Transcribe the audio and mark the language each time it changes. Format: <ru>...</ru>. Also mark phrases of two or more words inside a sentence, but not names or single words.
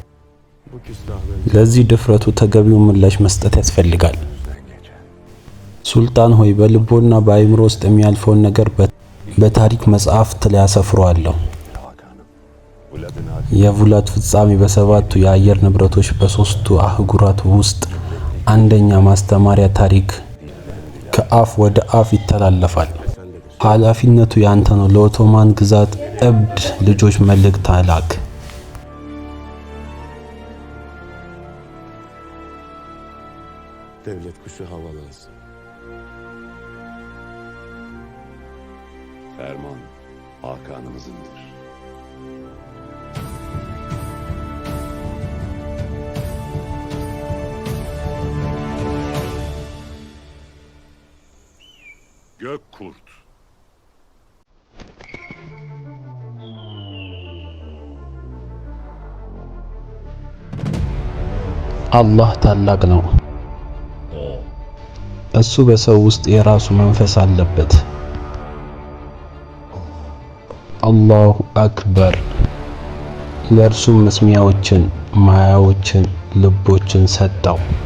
<am>ለዚህ ድፍረቱ ተገቢውን ምላሽ መስጠት ያስፈልጋል። ሱልጣን ሆይ በልቦና በአይምሮ ውስጥ የሚያልፈውን ነገር በታሪክ መጽሐፍት ላይ አሰፍረዋለሁ። የቭላድ ፍጻሜ በሰባቱ የአየር ንብረቶች በሶስቱ አህጉራት ውስጥ አንደኛ ማስተማሪያ ታሪክ ከአፍ ወደ አፍ ይተላለፋል። ኃላፊነቱ ያንተ ነው። ለኦቶማን ግዛት እብድ ልጆች መልእክት አላክ።</am> <tr>Devlet kuşu havalasın. Ferman Hakan'ımızındır. Gökkurt.</tr> <am>አላህ ታላቅ ነው። እሱ በሰው ውስጥ የራሱ መንፈስ አለበት።</am> <ar>الله أكبر።</ar> <am>ለእርሱም መስሚያዎችን፣ ማያዎችን፣ ልቦችን ሰጠው።</am>